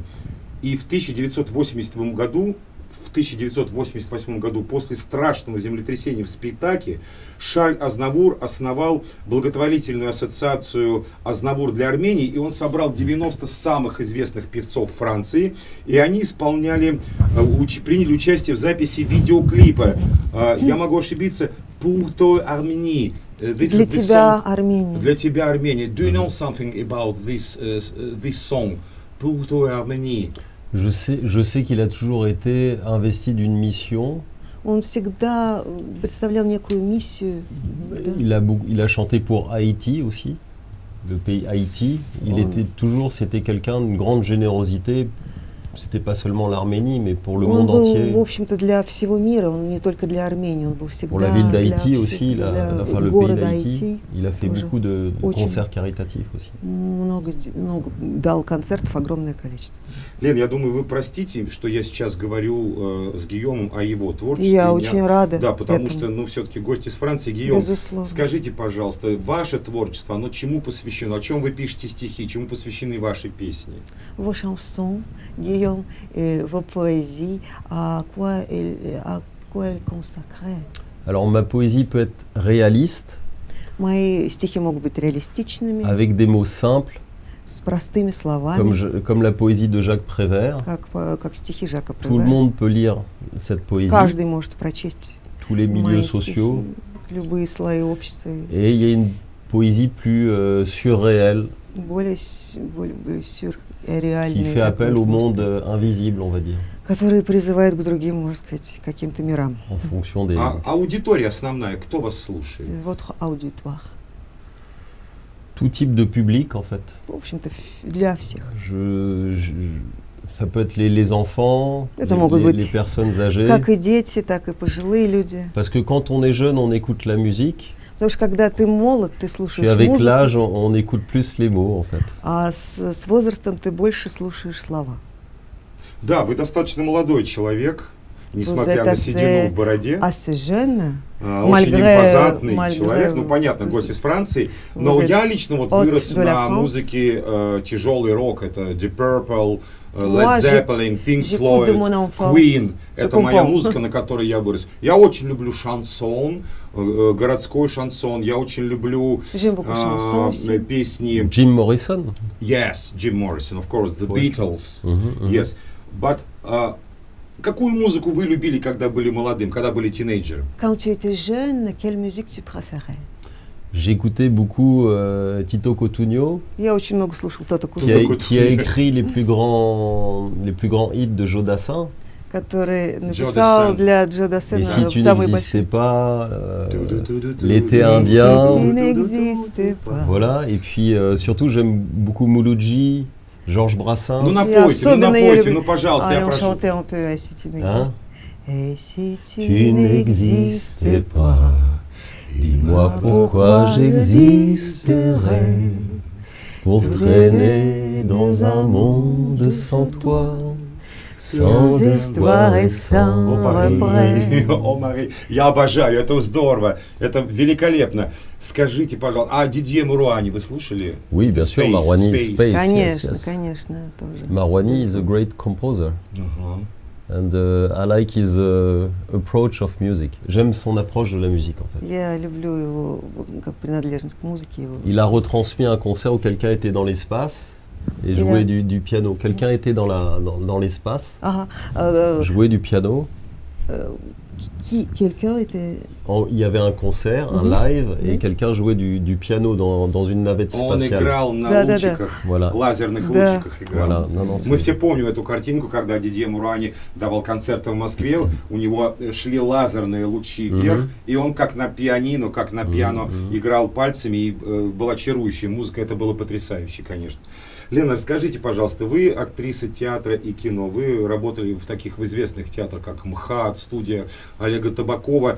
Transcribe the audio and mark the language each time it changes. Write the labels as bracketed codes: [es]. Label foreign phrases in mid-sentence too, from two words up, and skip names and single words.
[ru] И в 1988 году, после страшного землетрясения в Спитаке, Шарль Азнавур основал благотворительную ассоциацию «Азнавур для Армении», и он собрал 90 самых известных певцов Франции, и они приняли участие в записи видеоклипа. Я могу ошибиться, [fr] «Pour toi Arménie». [ru] Для тебя Армения. Для тебя Армения. [en] Do you know something about this song, [fr] «Pour toi Arménie»? Je sais qu'il a toujours été investi d'une mission. [ru] Он всегда представлял некую миссию. [fr] Il a chanté pour Haïti aussi, le pays Haïti. C'était quelqu'un d'une grande générosité. C'était pas seulement l'Arménie, mais pour le monde entier. [ru] В общем-то, для всего мира, он не только для Армении, он был всегда. [fr] Pour la ville d'Haïti aussi, le pays d'Haïti. Il a fait [ru] тоже [fr] beaucoup de concerts caritatifs aussi. [ru] Много дал концертов, огромное количество. Лен, я думаю, вы простите, что я сейчас говорю с Гийомом о его творчестве. Я очень рада. Да, потому этому. что, все-таки гость из Франции. Гийом, безусловно. скажите, пожалуйста, ваше творчество, оно чему посвящено? О чем вы пишете стихи? Чему посвящены ваши песни? [fr] Vos chansons, Guillaume, et vos poésies, à quoi elles consacrées? Alors ma poésie peut être réaliste, [ru] Мои стихи могут быть реалистичными, [fr] avec des mots simples, [ru] с простыми словами, [fr] comme la poésie de Jacques Prévert. [ru] как стихи Жака [fr] Tout le Prévert. monde peut lire cette poésie, [ru] Каждый может прочесть [fr] tous les milieux [ru] мои [fr] sociaux. [ru] стихи, любые слои общества, [fr] Et il y a une poésie plus surréelle, [ru] более сюрреальные, [fr] qui fait appel au monde invisible, on va dire, [ru] которые призывают к другим, можно сказать, каким-то мирам. [fr] en fonction des... [ru] Аудитория основная, кто вас слушает? [fr] Votre auditoire. Tout type de public, en fait. [ru] В общем-то, для всех. [fr] Ça peut être les enfants, [ru] Это могут [fr] les [ru] быть [fr] personnes âgées. [ru] как и дети, так и пожилые люди. [fr] Parce que quand on est jeune, on écoute la musique. [ru] Потому что когда ты молод, ты [fr] Puis [ru] слушаешь [fr] avec [ru] музыку, [fr] l'âge, on écoute plus les mots, en fait. [ru] а с возрастом ты больше слушаешь слова. Да, вы достаточно молодой человек, несмотря на седину в бороде. [fr] Assez jeune, [ru] Очень импозантный человек, [fr] malgré [ru] понятно, гость из Франции. Но я лично вырос на музыке тяжелый рок. Это Deep Purple, Led Zeppelin, Pink Floyd, Queen. Это моя музыка, на которой я вырос. Я очень люблю шансон, городской шансон. Я очень люблю песни... [en] Jim Morrison? Yes, Jim Morrison, of course, The Beatles. Yes, but... [ru] Какую музыку вы любили, когда были молодым, когда были тинейджером? [fr] Quand tu étais jeune, quelle musique tu préférais? J'écoutais beaucoup Tito Cotugno, [ru] Я очень много слушал Тото [fr] qui a écrit les plus grands hits de Joe Dassin. [ru] который написал для Джо [fr] Et [ru] Дассена [fr] si tu [ru] самые [fr] n'existais [ru] большие. [fr] pas, l'été indien. Si tu n'existais pas. Voilà, et puis surtout j'aime beaucoup Mouloudji, Georges Brassens. [ru] Ну Особенно я напойте, люблю- ну пожалуйста, я [fr] on [ru] прошу. [fr] chantait un peu à Si tu n'existais Hein? Et si tu Tu n'existais pas, dis-moi pourquoi j'existerais pour traîner dans un monde sans toi, sans espoir et sans regret. [ru] О, Мари, я обожаю, это здорово, это великолепно. Скажите, пожалуйста, а Дидье Муруани вы слушали? [fr] Oui, bien sûr, Marouani, Space. [ru] Конечно, [en] yes. [ru] конечно, тоже. [en] Marouani is a great composer. [ru] Ага. [en] And I like his approach of music. [fr] J'aime son approche de la musique en fait. [ru] Я люблю его как принадлежность к музыке. Его. [fr] Il a retransmis un concert où quelqu'un était dans l'espace et jouait du piano. Quelqu'un était dans l'espace, [ru] Ага. [fr] jouait du piano. Quelqu'un était... Il y avait un concert, un live, et quelqu'un jouait du piano dans une navette [ru] Он [fr] spatiale. [ru] играл на Да-да-да. лучиках, [fr] Voilà. [ru] лазерных Да. лучиках играл. [fr] Voilà. Non, non, [ru] Мы [fr] c'est- [ru] все помним эту картинку, когда Дидье Муруани давал концерты в Москве, у него шли лазерные лучи вверх, и он как на пианино, как на пиано играл пальцами, и была чарующая музыка, это было потрясающе, конечно. Лена, расскажите, пожалуйста, вы актриса театра и кино, вы работали в таких известных театрах, как МХАТ, студия Олега Табакова.